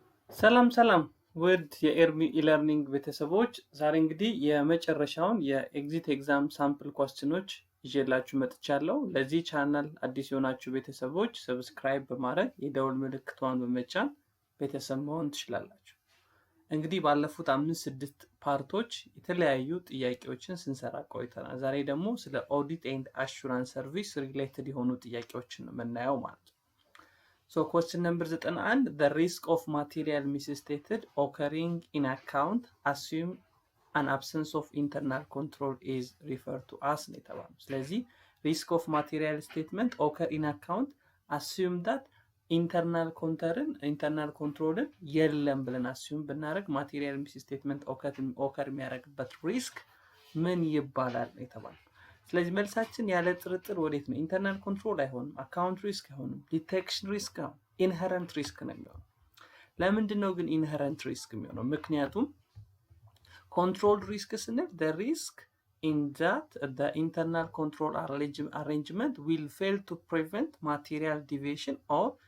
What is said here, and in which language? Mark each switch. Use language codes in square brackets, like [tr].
[am] ሰላም ውድ የኤርሚ ኢለርኒንግ ቤተሰቦች፣ ዛሬ እንግዲህ የመጨረሻውን የኤግዚት ኤግዛም ሳምፕል ኳስችኖች ይዤላችሁ መጥቻለሁ። ለዚህ ቻናል አዲስ የሆናችሁ ቤተሰቦች ሰብስክራይብ በማረግ የደውል ምልክቷን በመጫን ቤተሰብ መሆን ትችላላችሁ። እንግዲህ ባለፉት 5-6 ፓርቶች የተለያዩ ጥያቄዎችን ስንሰራ ቆይተናል። ዛሬ ደግሞ ስለ ኦዲት ኤንድ አሹራንስ ሰርቪስ ሪሌትድ የሆኑ ጥያቄዎችን ነው የምናየው ማለት ነው። [en] So question number 91, the risk of material misstated occurring in account assume an absence of internal control is referred to as netable. [am] ስለዚህ [en] risk of material statement occur in account assume that internal control [am] የለም ብለን assume ብናደርግ [en] material misstatement occur [am] የሚያደርግበት risk ምን ይባላል የተባለ። ስለዚህ መልሳችን ያለ ጥርጥር ወዴት ነው? ኢንተርናል ኮንትሮል አይሆንም፣ አካውንት ሪስክ አይሆንም፣ ዲቴክሽን ሪስክ ነው፣ ኢንሄረንት ሪስክ ነው የሚሆነው። ለምንድን ነው ግን ኢንሄረንት ሪስክ የሚሆነው? ምክንያቱም ኮንትሮል ሪስክ ስንል [en] the risk in that the internal control arrangement will fail to prevent material deviation or